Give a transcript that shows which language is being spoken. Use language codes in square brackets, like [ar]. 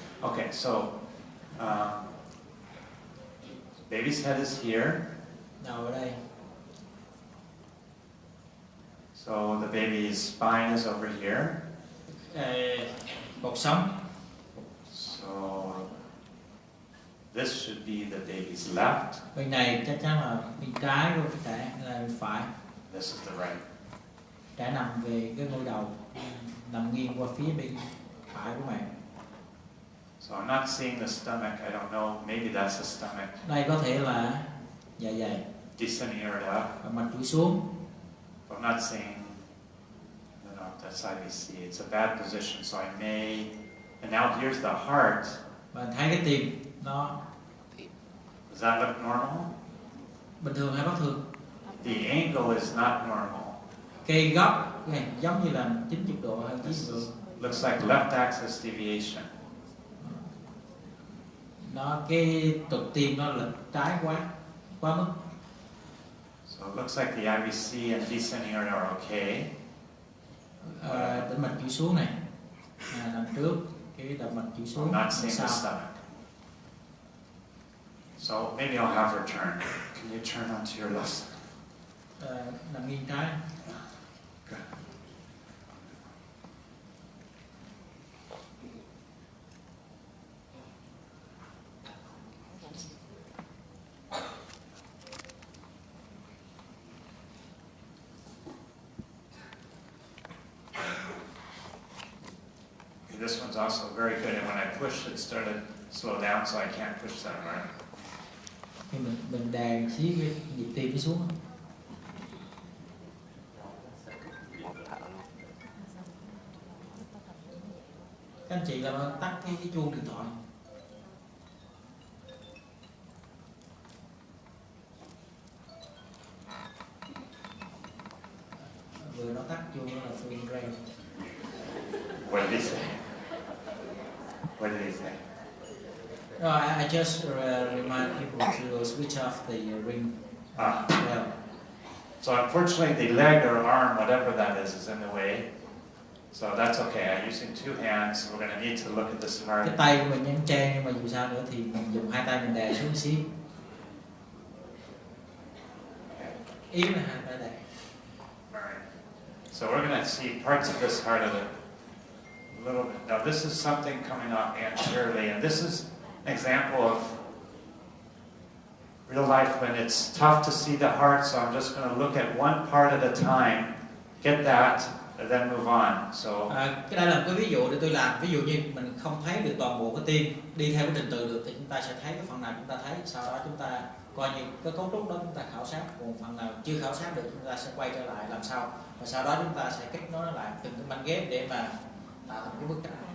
[en] Okay, so baby's head is here. [vi] Đầu ở đây. [en] So the baby's spine is over here. [vi] Cột sống. [en] So this should be the baby's left. [vi] Bên này chắc chắn là bên trái của cái trẻ là bên phải. [en] This is the right. [vi] Trẻ nằm về cái ngôi đầu, nằm nghiêng qua phía bên phải của mẹ. [en] So I'm not seeing the stomach. I don't know. Maybe that's the stomach. [vi] Đây có thể là dạ dày. [en] descending aorta. [vi] và mạch chuỗi xuống. [en] I'm not saying, no, that's IVC. It's a bad position, so I may. And now here's the heart. [vi] Và thấy cái tim nó [en] Does that look normal? [vi] bình thường hay bất thường? [en] The angle is not normal. [vi] Cái góc này giống như là 90 độ hay 90 độ. [en] Looks like left axis deviation. [vi] Nó cái trục tim nó lệch trái quá mức. [en] So it looks like the IVC and descending aorta are okay. [vi] Tĩnh mạch chuỗi xuống này nằm trước, cái động mạch chuỗi xuống [en] I'm not seeing the [vi] sau. [en] stomach. So maybe I'll have her turn. Can you turn onto your left side? [vi] Nằm nghiêng trái. [en] Good. This one's also very good, and when I pushed, it started to slow down, so I can't push that hard. [vi] Khi mình đè xí cái nhịp tim nó xuống. Các anh chị làm ơn tắt cái chuông điện thoại. Vừa nó tắt chuông là chuông reo. [en] What did he say? What did he say? No, I just remind people to switch off the ring bell. So unfortunately, the leg or arm, whatever that is in the way. So that's okay. I'm using two hands. We're going to need to look at this heart. [vi] Cái tay của mình nhấn trên, nhưng mà dù sao nữa thì mình dùng hai tay mình đè xuống xí. Ý là hai tay đè. [en] Alright. So we're going to see parts of this heart a little bit. Now this is something coming off anteriorly, and this is an example of real life when it's tough to see the heart, so I'm just going to look at one part at a time, get that, and then move on. So [vi] Cái đây là một cái ví dụ để tôi làm. Ví dụ như mình không thấy được toàn bộ cái tim đi theo cái trình tự được, thì chúng ta sẽ thấy cái phần nào chúng ta thấy, sau đó chúng ta coi như cái cấu trúc đó chúng ta khảo sát, còn phần nào chưa khảo sát được chúng ta sẽ quay trở lại làm sau, và sau đó chúng ta sẽ kết nối nó lại từng cái mảnh ghép để mà tạo thành cái bức tranh.